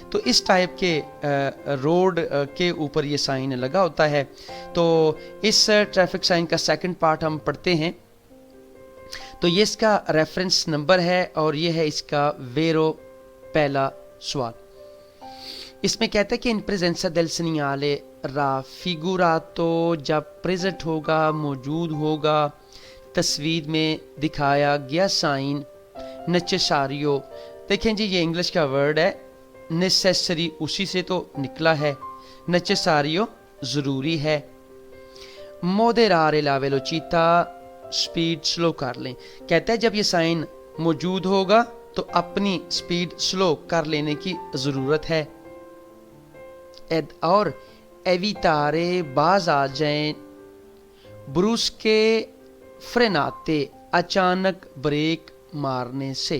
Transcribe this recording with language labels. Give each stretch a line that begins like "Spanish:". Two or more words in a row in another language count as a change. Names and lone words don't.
Urdu: تو اس ٹائپ کے روڈ کے اوپر یہ سائن لگا ہوتا ہے. تو اس
English: traffic sign
Urdu: کا
English: second part
Urdu: ہم پڑھتے ہیں. تو یہ اس کا
English: reference number
Urdu: ہے اور یہ ہے اس کا ویرو پہلا سوال. اس میں کہتا ہے کہ
Italian: in presenza del segnale raffigurato,
Urdu: جب پریزنٹ ہوگا، موجود ہوگا، تصویر میں دکھایا گیا سائن نیسیساریو. دیکھیں جی، یہ انگلش کا ورڈ ہے، نیسیسری اسی سے تو نکلا ہے، نیسیساریو ضروری ہے.
Italian: moderare la velocità,
English: speed slow
Urdu: کر لیں. کہتا ہے جب یہ سائن موجود ہوگا تو اپنی
English: speed slow
Urdu: کر لینے کی ضرورت ہے. اور ایویتارے، باز آ جائیں,
Italian: brusche frenate,
Urdu: اچانک بریک مارنے سے.